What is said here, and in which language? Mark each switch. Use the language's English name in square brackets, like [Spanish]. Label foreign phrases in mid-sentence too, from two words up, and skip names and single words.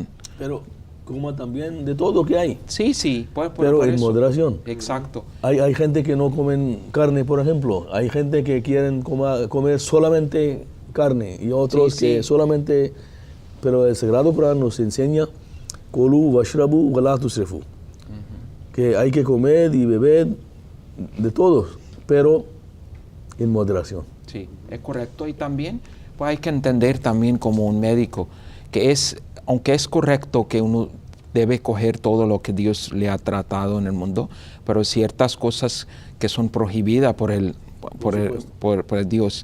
[Spanish] Pero coma también de todo que hay. Sí, pero en moderación. Exacto. Hay gente que no comen carne, por ejemplo. Hay gente que quieren comer solamente carne y otros que solamente... Pero el Sagrado Corán nos enseña [Arabic] كلوا واشربوا ولا تسرفوا, [Spanish] que hay que comer y beber de todos, pero en moderación. Sí, es correcto. Y también pues hay que entender también como un médico que aunque es correcto que uno debe coger todo lo que Dios le ha tratado en el mundo, pero ciertas cosas que son prohibidas por por Dios.